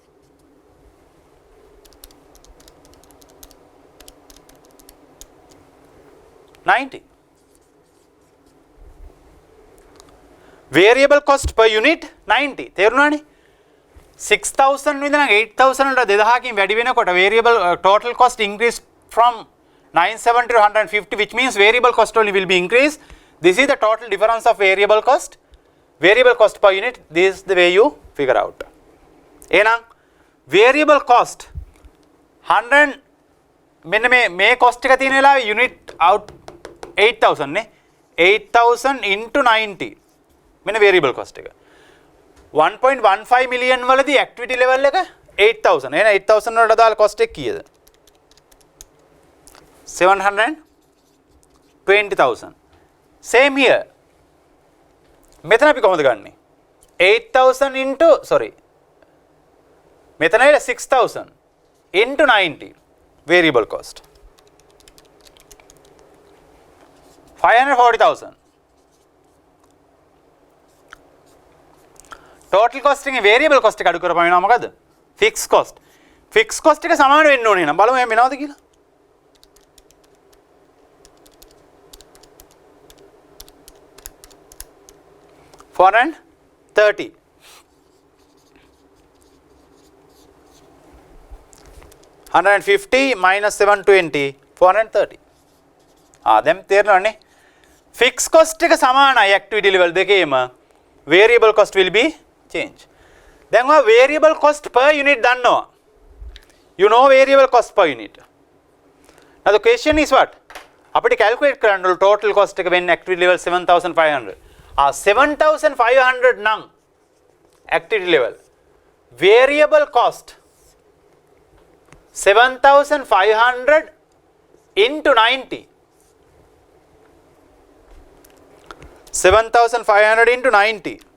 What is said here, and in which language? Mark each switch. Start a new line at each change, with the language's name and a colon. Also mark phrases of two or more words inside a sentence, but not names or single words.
English: 90. Variable cost per unit 90.
Sinhala: තේරුණානේ?
English: 6,000
Sinhala: විඳලා 8,000 වලට 2000කින් වැඩි වෙනකොට
English: variable total cost increase from 970 to 150, which means variable cost only will be increased. This is the total difference of variable cost per unit. This is the way you figure out.
Sinhala: එහෙනම්
English: variable cost
Sinhala: 100 මෙන්න මේ cost එක තියෙන වෙලාවේ
English: unit out
Sinhala: 8,000 නේ. 8,000 into 90 මෙන්න
English: variable cost
Sinhala: එක. 1.15 million වලදී
English: activity level
Sinhala: එක 8,000. එහෙනම් 8,000 වලට දාලා cost එක කීයද? 720,000.
English: Same here.
Sinhala: මෙතන අපි කොහොමද ගන්නෙ?
English: 8,000 into මෙතන 6,000 into 90 variable cost. 540,000. Total cost
Sinhala: එකේ
English: variable cost
Sinhala: එක අඩු කරපුවම වෙනවා මොකද?
English: Fixed cost. Fixed cost
Sinhala: එක සමාන වෙන්න ඕනේ නේද? බලමු එහෙම වෙනවද කියලා.
English: $430. $150 minus 720, 430.
Sinhala: දැන් තේරෙනවනේ.
English: Fixed cost
Sinhala: එක සමානයි
English: activity level
Sinhala: දෙකේම.
English: Variable cost will be change.
Sinhala: Then ඔය
English: variable cost per unit
Sinhala: දන්නවා.
English: You know variable cost per unit. Now the question is what?
Sinhala: අපිට calculate කරන්න ඕන
English: total cost
Sinhala: එක
English: when activity level
Sinhala: 7,500. 7,500 නම්
English: activity level. Variable cost 7,500 into 90. 7,500 into 90.